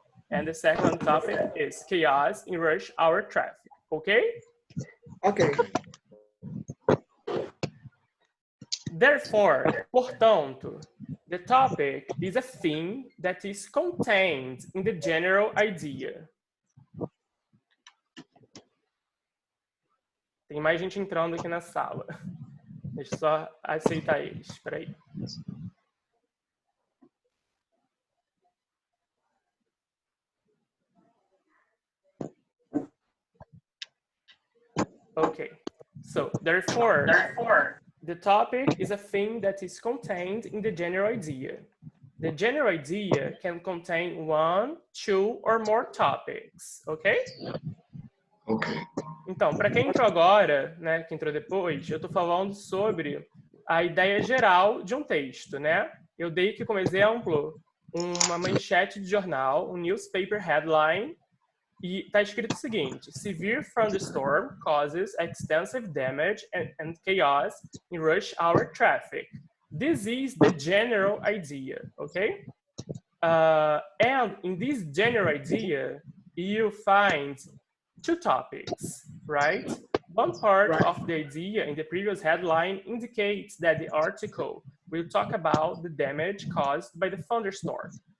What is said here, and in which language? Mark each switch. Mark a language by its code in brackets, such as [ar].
[en] And the second topic is chaos in rush hour traffic, okay? Ok. Therefore, portanto, the topic is a theme that is contained in the general idea. [pt] Tem mais gente entrando aqui na sala. Deixa eu só aceitar eles, espera aí. [en] Okay, so therefore, the topic is a thing that is contained in the general idea. The general idea can contain 1, 2, or more topics, okay? Ok. [pt] Então, para quem entrou agora, né, que entrou depois, eu estou falando sobre a ideia geral de um texto, né? Eu dei aqui como exemplo uma manchete de jornal, um newspaper headline, e está escrito o seguinte: [en] Severe thunderstorm causes extensive damage and chaos in rush hour traffic. This is the general idea, okay? And in this general idea, you find 2 topics, right? One part of the idea in the previous headline indicates that the article will talk about the damage caused by the thunderstorm.